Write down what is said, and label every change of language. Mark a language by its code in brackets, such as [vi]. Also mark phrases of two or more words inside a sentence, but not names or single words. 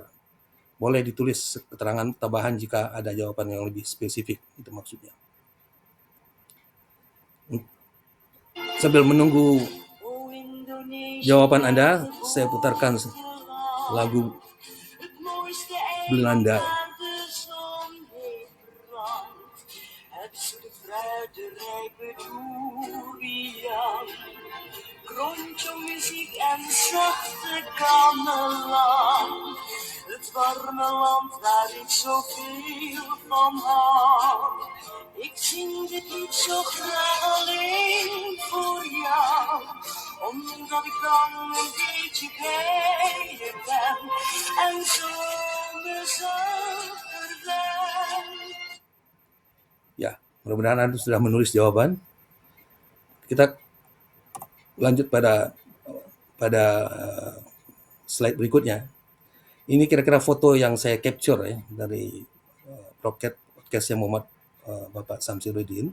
[id] Boleh ditulis keterangan tambahan jika ada jawaban yang lebih spesifik, itu maksudnya. Sambil menunggu jawaban Anda, saya putarkan lagu Belanda. [nl] Rondom muziek en zachte gamelan. Het warme land waar ik zoveel van hou. Ik zing dit lied zo graag alleen voor jou. Omdat ik dan een beetje bij je ben. En zo mezelf ben. [id] Ya, mudah-mudahan Anda sudah menulis jawaban. Kita lanjut pada slide berikutnya. Ini kira-kira foto yang saya capture ya dari podcast yang memuat Bapak Samsirudin.